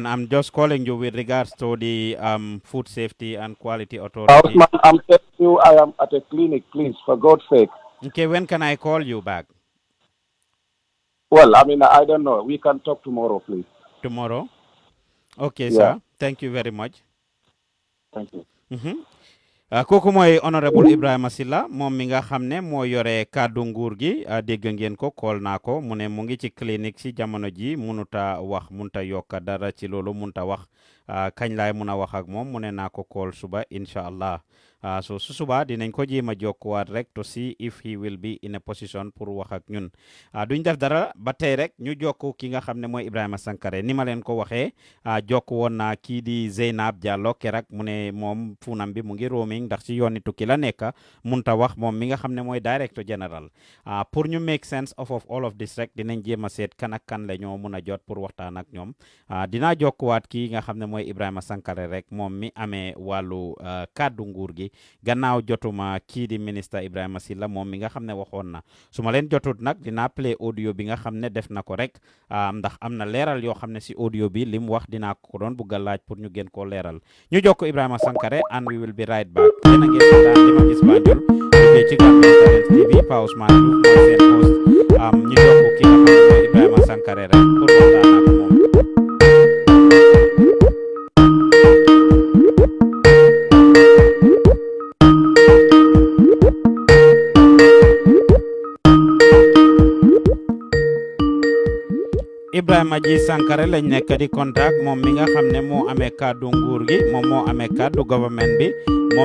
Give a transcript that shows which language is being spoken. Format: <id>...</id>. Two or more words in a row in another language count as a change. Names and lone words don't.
<en>I'm just calling you with regards to the Food Safety and Quality Authority. Osman, I'm telling you I am at a clinic, please, for God's sake. Okay, when can I call you back? Well, I mean, I don't know. We can talk tomorrow, please. Tomorrow? Okay, Yeah. sir. Thank you very much. Thank you.</en> <wo>kooku mooy honorable Ibrahima Silla moom mi nga xam ne moo yore kàddu nguur gi dégg ngeen ko kool naa ko mu ne mu ngi ci clinique si jamono ji munuta wax munta yokka dara ci loolu munta wax kañ laay mun a wax ak moom mu ne naa ko kool suba</wo> <ar>إن شاء الله</ar> <wo>so su suba dinañ ko jéem a jokkuwaat rek</wo> <en>to see if he will be in a position</en> <wo>pour wax ak ñun duñ def dara ba tey rek ñu jokku ki nga xam ne mooy Ibrahima Sankare ni ma leen ko waxee jokk woon naa kii di Zeynab Diallo kerak mu ne moom funam bi mu ngi roaming ndax ci yooni tukki la nekk munta wax moom mi nga xam ne mooy director general pour ñu</wo> <en>make sense of all of this</en> <wo>rek dinañ jéem a seet kan ak kan la ñoo mun a jot pour waxtaan ak ñoom dinaa jokkuwaat kii nga xam ne mooy Ibrahima Sankare rek moom mi amee wàllu kàddu nguur gi gannaaw jotuma kii di ministre Ibrahima Silla moom mi nga xam ne waxoon na su ma leen jotut nag dinaa play audio bi nga xam ne def na ko rek ndax am na leeral yoo xam ne si audio bi li mu wax dinaa ko doon bugg a laaj pour ñu gën koo leeral ñu jokko Ibrahima Sankare</wo> <en>and we will be right back</en> <wo>yéen a ngeen seetaan li ma gis Banjul liggéey ci Gambian Talents TV Pa Ousmane Diouf mooy seen host ñu jokko ki nga xam ne mooy Ibrahima Sankare rek pour waxtaan ak moom. Ibrahima ji Sankare lañ nekk di contact moom mi nga xam ne moo amee kàddu nguur gi moom moo amee kàddu government bi moom la</wo>